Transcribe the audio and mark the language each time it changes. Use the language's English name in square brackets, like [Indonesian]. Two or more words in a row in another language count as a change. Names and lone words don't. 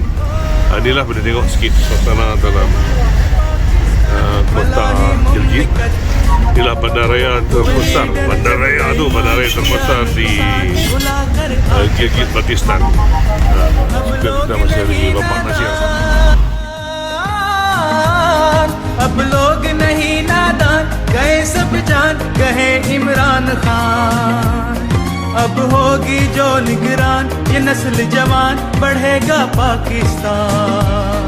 [Malay] Inilah boleh tengok sikit suasana dalam kota Gilgit. Inilah bandaraya terbesar. Bandaraya terbesar di Gilgit, Baltistan. Kita masih ada di Bapak Nasir. [Urdu] اب لوگ نہیں نادان گئے سب جان کہے عمران خان. اب ہوگی جو نگران یہ نسل جوان بڑھے گا پاکستان.